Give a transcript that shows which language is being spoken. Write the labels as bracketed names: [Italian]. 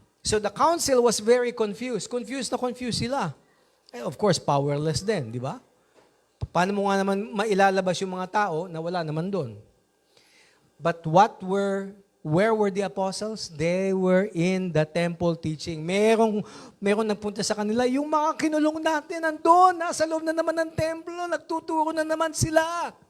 [English] So the council was very confused. [Filipino] Confused sila. Of course, powerless din, di ba? Paano mo nga naman mailalabas yung mga tao na wala naman doon? [English] But where were the apostles? They were in the temple teaching. [Filipino] Merong nagpunta sa kanila, yung mga kinulong natin nandun, nasa loob na naman ng templo, nagtuturo na naman sila.